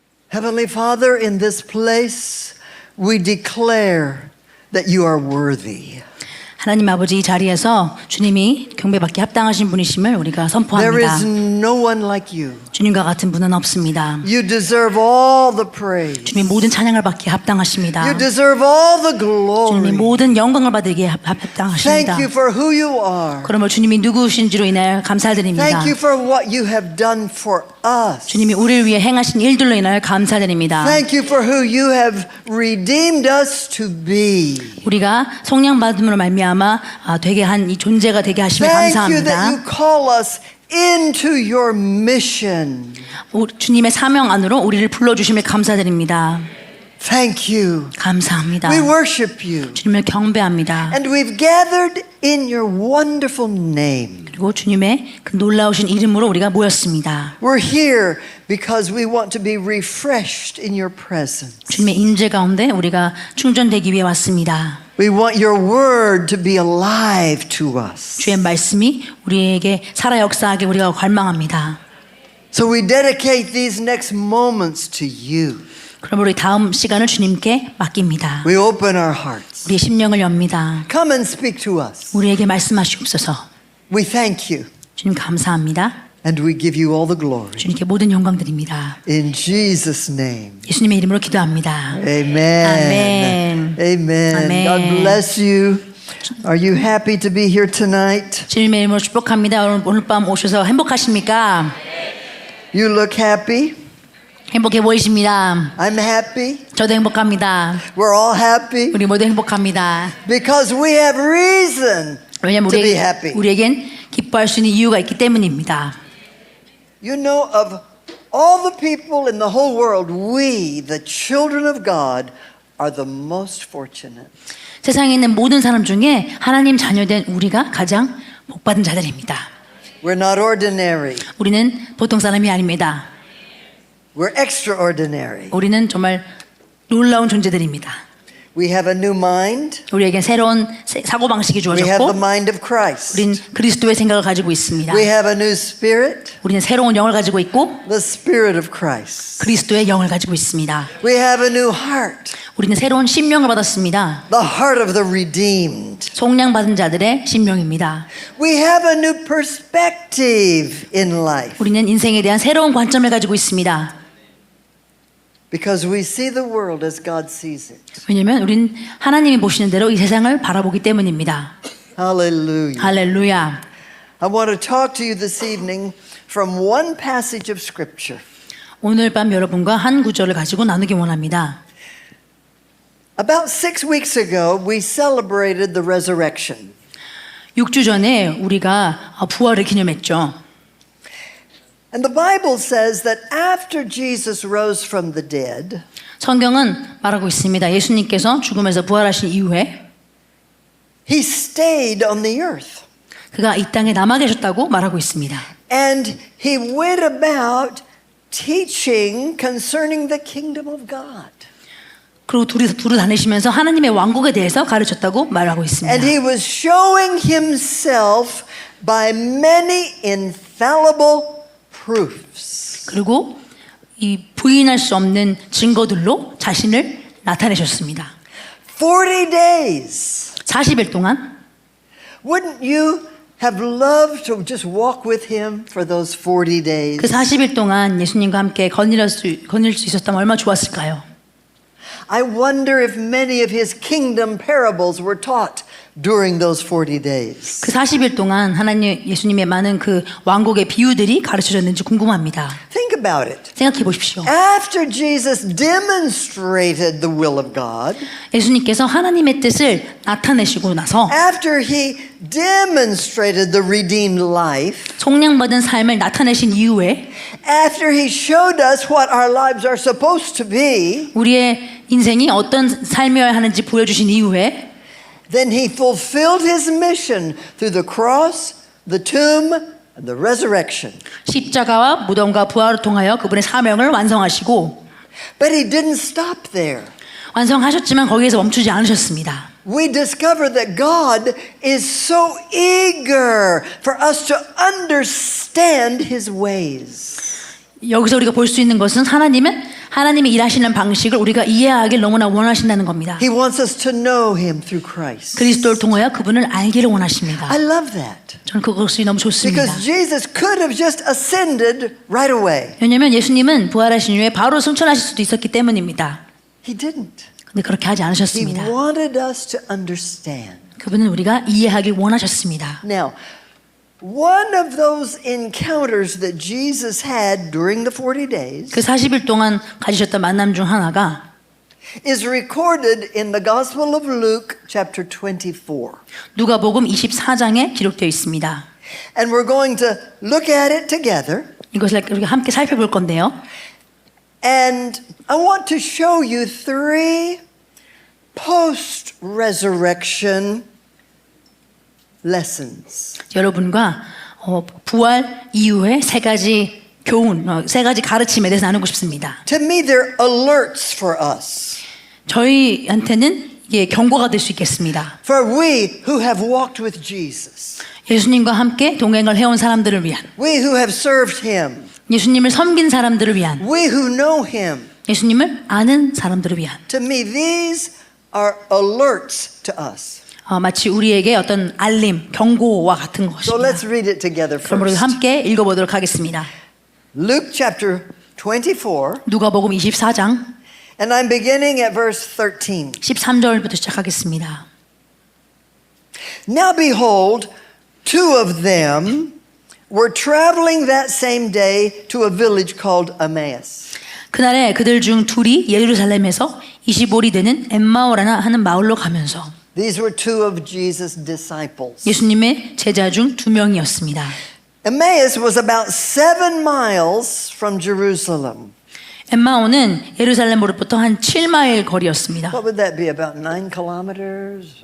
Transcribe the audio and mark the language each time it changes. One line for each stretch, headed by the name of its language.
English: Heavenly Father, in this place, we declare that you are worthy.
Korean: 하나님 아버지 이 자리에서 주님이 경배받기 합당하신 분이심을 우리가
English: There
Korean: 선포합니다.
English: is no one like you.
Korean: 주님과 같은 분은 없습니다.
English: You deserve all the praise.
Korean: 주님 모든 찬양을 받기 합당하십니다.
English: You deserve all the
Korean: 주님이
English: glory.
Korean: 모든 영광을 받기에 합당하십니다.
English: Thank you for who you are.
Korean: 그러므로 주님이 누구신지로 인하여 감사드립니다.
English: Thank you for what you have done for us.
Korean: 주님이 우리를 위해 행하신 일들로 인하여 감사드립니다.
English: Thank you for who you have redeemed us to be.
Korean: 우리가 성령받음으로 말미암아 되게 한 이 존재가 되게 하심을
English: Thank you that
Korean: 감사합니다.
English: you call us into your mission.
Korean: 주님의 사명 안으로 우리를 불러주심을 감사드립니다.
English: Thank you.
Korean: 감사합니다.
English: We worship you.
Korean: 주님을 경배합니다.
English: And we've gathered in your wonderful name.
Korean: 그리고 주님의 그 놀라우신 이름으로 우리가 모였습니다.
English: We're here because we want to be refreshed in your presence.
Korean: 주님의 임재 가운데 우리가 충전되기 위해 왔습니다.
English: We want your word to be alive to us.
Korean: 주의 말씀이 우리에게 살아 역사하게 우리가 갈망합니다.
English: So we dedicate these next moments to you.
Korean: 그러므로 우리 다음 시간을 주님께 맡깁니다.
English: We open our hearts.
Korean: 우리의 심령을 엽니다.
English: Come and speak to us.
Korean: 우리에게 말씀하시옵소서.
English: We thank you
Korean: 주님 감사합니다.
English: and we give you all the glory.
Korean: 주님께 모든 영광 드립니다.
English: In Jesus' name.
Korean: 예수님의 이름으로 기도합니다.
English: Amen.
Korean: 아멘.
English: Amen.
Korean: 아멘.
English: God bless you. Are you happy to be here tonight?
Korean: 주님의 이름으로 축복합니다. 오늘 밤 오셔서 행복하십니까?
English: You look happy.
Korean: 행복해 보이십니다.
English: I'm happy.
Korean: 저도 행복합니다.
English: We're all happy
Korean: 우리 모두 행복합니다.
English: because we have reason
Korean: 왜냐하면
English: to be happy.
Korean: 우리에겐 기뻐할 수 있는 이유가 있기 때문입니다.
English: You know, of all the people in the whole world, we, the children of God, are the most fortunate.
Korean: 세상에 있는 모든 사람 중에 하나님 자녀된 우리가 가장 복받은 자들입니다.
English: We're not ordinary.
Korean: 우리는 보통 사람이 아닙니다.
English: We're extraordinary.
Korean: 우리는 정말 놀라운 존재들입니다.
English: We have a new mind.
Korean: 우리에겐 새로운 사고방식이
English: We have the
Korean: 주어졌고
English: mind of Christ.
Korean: 우리는 그리스도의 생각을 가지고 있습니다.
English: We have a new spirit,
Korean: 우리는 새로운 영을 가지고 있고
English: the spirit of Christ.
Korean: 그리스도의 영을 가지고 있습니다.
English: We have a new heart,
Korean: 우리는 새로운 심령을 받았습니다.
English: the heart of the redeemed.
Korean: 속량받은 자들의 심령입니다.
English: We have a new perspective in life
Korean: 우리는 인생에 대한 새로운 관점을 가지고 있습니다.
English: because we see the world as God sees it.
Korean: 왜냐하면 우리는 하나님이 보시는 대로 이 세상을 바라보기 때문입니다.
English: Hallelujah.
Korean: 할렐루야.
English: I want to talk to you this evening from one passage of Scripture.
Korean: 오늘 밤 여러분과 한 구절을 가지고 나누기 원합니다.
English: About 6 weeks ago, we celebrated the resurrection.
Korean: 6주 전에 우리가 부활을 기념했죠.
English: And the Bible says that after Jesus rose from the dead,
Korean: 성경은 말하고 있습니다. 예수님께서 죽음에서 부활하신 이후에
English: he stayed on the earth.
Korean: 그가 이 땅에 남아 계셨다고 말하고 있습니다.
English: And he went about teaching concerning the kingdom of God.
Korean: 그리고 두루 다니시면서 하나님의 왕국에 대해서 가르쳤다고 말하고 있습니다.
English: And he was showing himself by many infallible proofs.
Korean: 그리고 이 부인할 수 없는 증거들로 자신을 나타내셨습니다.
English: 40 days.
Korean: 40일 동안
English: Wouldn't you have loved to just walk with him for those 40 days?
Korean: 그 40일 동안 예수님과 함께 거닐 수 있었다면 얼마나 좋았을까요?
English: I wonder if many of his kingdom parables were taught during those 40 days.
Korean: 그 40일 동안 하나님 예수님의 많은 그 왕국의 비유들이 가르쳐졌는지 궁금합니다.
English: Think about it.
Korean: 생각해 보십시오.
English: After Jesus demonstrated the will of God,
Korean: 예수님께서 하나님의 뜻을 나타내시고 나서
English: after he demonstrated the redeemed life,
Korean: 속량받은 삶을 나타내신 이후에
English: after he showed us what our lives are supposed to be,
Korean: 우리의 인생이 어떤 삶이어야 하는지 보여주신 이후에
English: then he fulfilled his mission through the cross, the tomb, and the resurrection.
Korean: 십자가와 무덤과 부활을 통하여 그분의 사명을 완성하시고
English: But he didn't stop there.
Korean: 완성하셨지만 거기에서 멈추지 않으셨습니다.
English: We discover that God is so eager for us to understand his ways.
Korean: 여기서 우리가 볼 수 있는 것은 하나님은 하나님이 일하시는 방식을 우리가 이해하길 너무나 원하신다는 겁니다.
English: He wants us to know him through Christ.
Korean: 그리스도를 통하여 그분을 알기를 원하십니다.
English: I love that.
Korean: 저는 그것이 너무 좋습니다.
English: Because Jesus could have just ascended right away.
Korean: 왜냐하면 예수님은 부활하신 이후에 바로 승천하실 수도 있었기 때문입니다.
English: He didn't.
Korean: 근데 그렇게 하지
English: He
Korean: 않으셨습니다.
English: wanted us to understand.
Korean: 그분은 우리가 이해하길 원하셨습니다.
English: Now, one of those encounters that Jesus had during the 40 days
Korean: 그 40일 동안 가지셨던 만남 중 하나가
English: is recorded in the Gospel of Luke, chapter 24.
Korean: 누가복음 24장에 기록되어 있습니다.
English: And we're going to look at it together.
Korean: 이것을 우리가 함께 살펴볼 건데요.
English: And I want to show you 3 post-resurrection lessons.
Korean: 여러분과 부활 이후에 3가지 교훈, 3가지 가르침에 대해서 나누고 싶습니다.
English: To me, they're alerts for us.
Korean: 저희한테는 이게 경고가 될 수 있겠습니다.
English: For we who have walked with Jesus.
Korean: 예수님과 함께 동행을 해온 사람들을 위한,
English: We who have served him.
Korean: 예수님을 섬긴 사람들을 위한,
English: We who know him.
Korean: 예수님을 아는 사람들을 위한.
English: To me, these are alerts to us.
Korean: 마치 우리에게 어떤 알림, 경고와 같은
English: So
Korean: 것입니다.
English: let's read it together
Korean: 그럼 우리
English: first.
Korean: 함께 읽어보도록 하겠습니다.
English: Luke chapter 24,
Korean: 누가복음 24장
English: and I'm beginning at verse 13.
Korean: 13절부터 시작하겠습니다.
English: Now behold, 2 of them were traveling that same day to a village called Emmaus.
Korean: 그날에 그들 중 둘이 예루살렘에서 25리 되는 엠마오라나 하는 마을로 가면서
English: These were 2 of Jesus' disciples.
Korean: 예수님의 제자 중 2명이었습니다.
English: Emmaus was about 7 miles from Jerusalem.
Korean: 엠마오는 예루살렘으로부터 한 7마일 거리였습니다.
English: What would that be, about 9 kilometers?